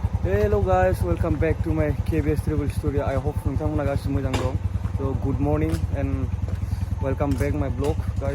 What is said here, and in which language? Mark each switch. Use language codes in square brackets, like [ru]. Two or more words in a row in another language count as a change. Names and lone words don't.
[en] Hello guys, welcome back to my KBS Travel Story. I hope [brx] नोंथांमोना गासिबो मोजां दं. [en] So good morning and welcome back my vlog guys.